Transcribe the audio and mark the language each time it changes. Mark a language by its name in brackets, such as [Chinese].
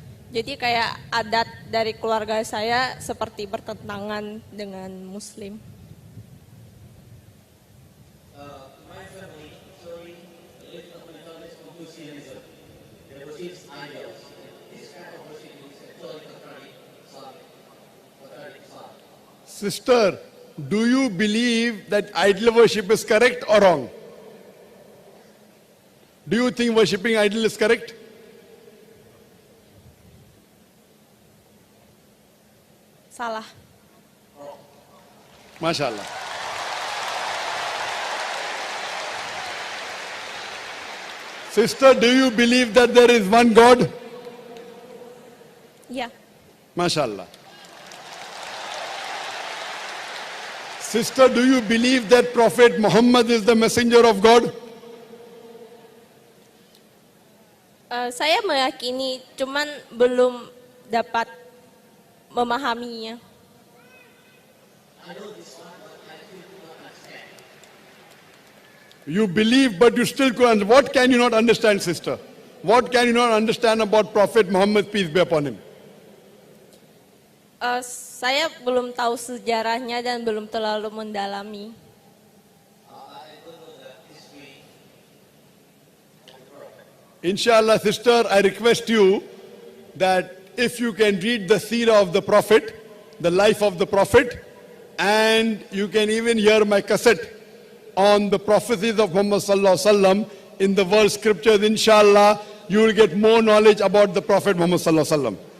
[Indonesian] Jadi kayak adat dari keluarga saya seperti bertentangan dengan Muslim. [English] My family actually lived up in the Confucianism. There was its ideals. This kind of worship is actually contrary some. Sister, do you believe that idol worship is correct or wrong? Do you think worshipping idol is correct? [Indonesian] Salah. [Arabic] MashaAllah. [English] Sister, do you believe that there is one God? [Indonesian] Ya. [Arabic] MashaAllah. [English] Sister, do you believe that Prophet Muhammad is the messenger of God? [Indonesian] Saya meyakini, cuman belum dapat memahaminya. [English] You believe, but you still couldn't. What can you not understand, sister? What can you not understand about Prophet Muhammad, peace be upon him? [Indonesian] Saya belum tahu sejarahnya dan belum terlalu mendalami. [English] Inshallah, sister, I request you that if you can read the seerah of the Prophet, the life of the Prophet, and you can even hear my cassette on the prophecies of Muhammad [Arabic] Sallallahu Alaihi Wasallam [English] in the world scriptures, inshallah, you will get more knowledge about the Prophet Muhammad Sallallahu Alaihi Wasallam.